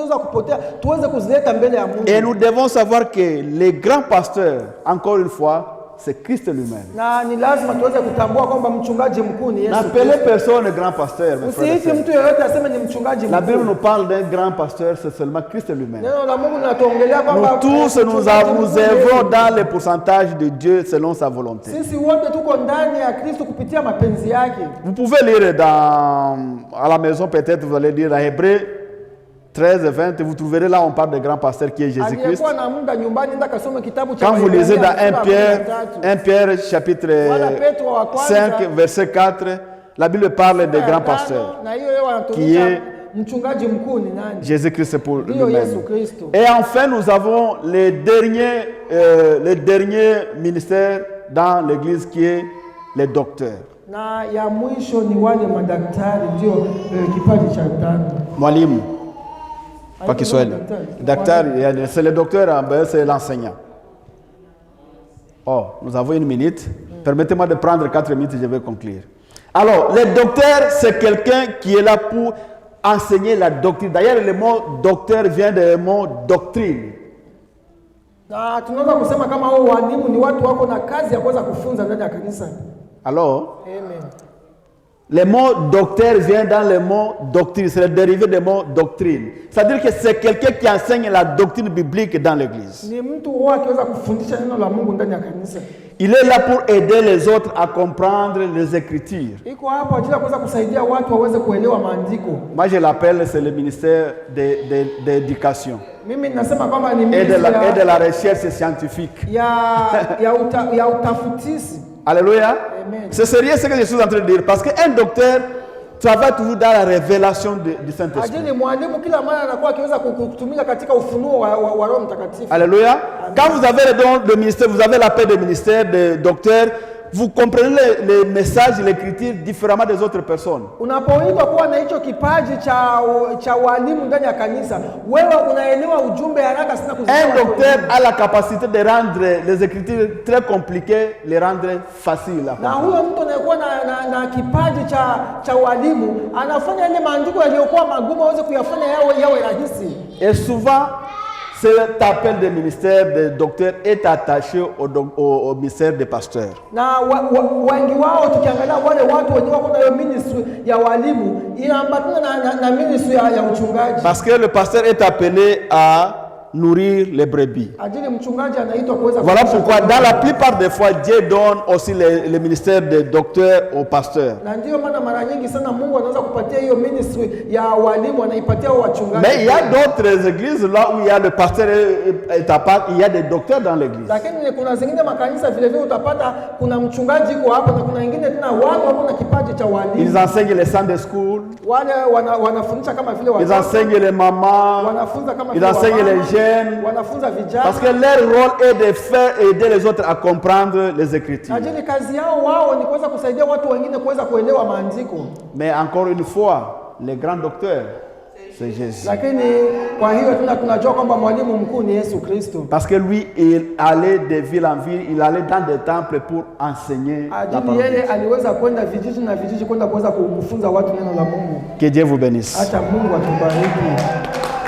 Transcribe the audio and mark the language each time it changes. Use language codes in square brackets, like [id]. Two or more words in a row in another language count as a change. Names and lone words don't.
[fr] vie. Et nous devons savoir que les grands pasteurs, encore une fois, c'est Christ lui-même. [sw] Na ni lazima tuweze kutambua kwamba mchungaji mkuu ni Yesu [fr] N'appelez Kristo. personne grand pasteur. mes frères et [sw] Usiite [fr] sœurs. [sw] mtu yeyote aseme ni mchungaji [fr] La Bible [sw] mkuu. [fr] nous parle d'un grand pasteur, c'est seulement Christ lui-même. [sw] Neno la Mungu linatuongelea kwamba [fr] Nous tous, nous [sw] mchungaji mkuu ni [fr] œuvrons Yesu. dans les pourcentages de Dieu selon sa volonté. [sw] Sisi wote tuko ndani ya Kristo kupitia mapenzi yake. [fr] Vous pouvez lire à la maison, peut-être vous allez lire dans Hébreux 13 et 20, vous trouverez là, on parle de grand pasteur qui est Jésus-Christ. [sw] Aliyekuwa na muda nyumbani nenda kasome kitabu cha [fr] Quand vous lisez dans [sw] Waebrania [fr] 1 Pierre chapitre [sw] Wala Petro wa kwanza, [fr] 5, verset 4, la Bible parle de grand pasteur. [sw] Na hiyo yeye [fr] Qui [sw] wanatuonyesha [fr] est [sw] mchungaji mkuu ni nani? [fr] Jésus-Christ pour [sw] Ndiyo Yesu [fr] lui-même. Kristo. Et enfin, nous avons les derniers ministères dans l'Église qui est les docteurs. [sw] Na ya mwisho ni wale madaktari, ndio kipaji cha tano. Mwalimu, [fr] pas qu'il soit [sw] Daktari. [fr] docteur, c'est le docteur, c'est l'enseignant. Oh, nous avons une minute. Permettez-moi de prendre 4 minutes, je vais conclure. Alors, le docteur, c'est quelqu'un qui est là pour enseigner la doctrine. D'ailleurs, le mot docteur vient du mot doctrine. [sw] Na tunaweza kusema kama hao walimu ni watu wako na kazi ya kuweza kufunza ndani ya kanisa. [fr] Alors, Amen. le mot docteur vient dans le mot doctrine. C'est le dérivé du mot doctrine. C'est-à-dire que c'est quelqu'un qui enseigne la doctrine biblique dans l'église. [sw] Ni mtu huwa akiweza kufundisha neno la Mungu ndani ya kanisa. [fr] Il est là pour aider les autres à comprendre les Écritures. [sw] Iko hapo ajili ya kuweza kusaidia watu waweze kuelewa maandiko. [fr] Moi, je l'appelle, c'est le ministère d'éducation [sw] Mimi ninasema kwamba ni [fr] et ministry de la recherche scientifique. [sw] ya utafutisi. [fr] Alléluia. Amen. C'est sérieux ce que je suis en train de dire. Parce qu'un docteur travaille toujours dans la révélation du Saint-Esprit. [sw] Ajili mwalimu kila mara anakuwa akiweza kutumika katika ufunuo wa Roho Mtakatifu. [fr] Alléluia. Quand vous avez le don de ministère, vous avez la paix de ministère, de docteur, vous comprenez les messages, l'écriture différemment des autres personnes. [sw] Unapoitwa kuwa na hicho kipaji cha walimu ndani ya kanisa, wewe unaelewa ujumbe haraka sana kuzidi. [fr] Un docteur a la capacité de rendre les écritures très compliquées, les rendre faciles à [sw] Na [fr] comprendre. [sw] huyo mtu anayekuwa na kipaji cha walimu anafanya ile maandiko yaliyokuwa magumu aweze kuyafanya yawe rahisi. [fr] Et souvent, cet appel de ministère de docteur est attaché au ministère des pasteurs. [sw] Na wengi wao tukiangalia wale watu wenye wako na hiyo ministry ya walimu inaambatana na ministry ya uchungaji. [fr] Parce que le pasteur est appelé à nourrir les brebis. [sw] Ajili mchungaji anaitwa kuweza [fr] Voilà [sw] kulisha [fr] pourquoi [sw] kondoo. [fr] dans la plupart des fois Dieu donne aussi le ministère de docteur au pasteur. [sw] Na ndio maana mara nyingi sana Mungu anaweza kupatia hiyo ministry ya walimu anaipatia hao wachungaji. [fr] Mais il y a d'autres églises là où il y a le pasteur est à part, il y a des docteurs dans l'église. [sw] Lakini kuna zingine makanisa vile vile utapata kuna mchungaji yuko hapo na kuna wengine tena watu wako na kipaji cha [fr] Ils [sw] walimu. [fr] enseignent les [en] Sunday school, [sw] Wale wanafundisha kama vile [fr] ils [sw] watoto. [fr] enseignent les mamans, [sw] Wanafunza kama [fr] ils [sw] vile [fr] enseignent [sw] wamama, [fr] les jeunes. [sw] wanafunza vijana. [fr] Parce que leur rôle est de faire aider les autres à comprendre les Écritures. [sw] Ajili kazi yao wao ni kuweza kusaidia watu wengine kuweza kuelewa maandiko. [fr] Mais encore une fois, le grand docteur, c'est Jésus. [sw] Lakini kwa hiyo tunajua kwamba mwalimu mkuu ni Yesu Kristo. [fr] Parce que lui, il allait de ville en ville, il allait dans des temples pour enseigner la [sw] Ajili [fr] parole. [sw] yeye aliweza kwenda vijiji na vijiji kwenda kuweza kufunza watu neno la Mungu. [fr] Que Dieu vous bénisse. [sw] Acha Mungu atubariki.